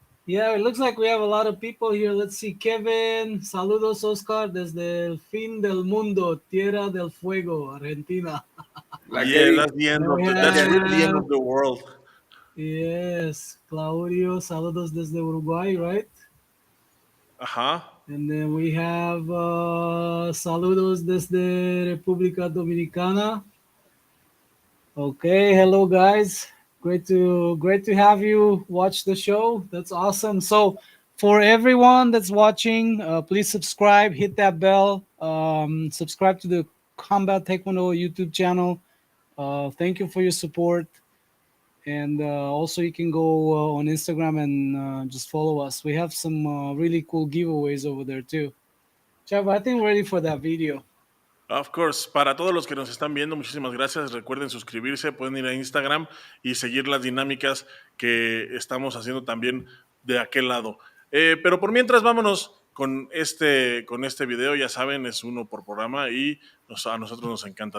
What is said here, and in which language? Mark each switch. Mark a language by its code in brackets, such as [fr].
[en] Yeah, it looks like we have a lot of people here. Let's see. [es] Kevin, saludos, Oscar, desde el fin del mundo, Tierra del Fuego, Argentina. [en] Yeah, that's the end of that's really the end of the world. [es] Yes, Claudio, saludos desde Uruguay, [en] right? [es] Ajá. [en] And then we have [es] saludos desde República Dominicana. [en] Okay, hello guys. Great to have you watch the show. That's awesome. So for everyone that's watching, please subscribe, hit that bell, subscribe to the Kombat Taekwondo YouTube channel. Thank you for your support. And also you can go on Instagram and just follow us. We have some really cool giveaways over there too. Chava, I think we're ready for that video. [es] Of course, para todos los que nos están viendo, muchísimas gracias. Recuerden suscribirse, pueden ir a Instagram y seguir las dinámicas que estamos haciendo también de aquel lado. Pero por mientras, vámonos con este video. Ya saben, es uno por programa y a nosotros nos encanta.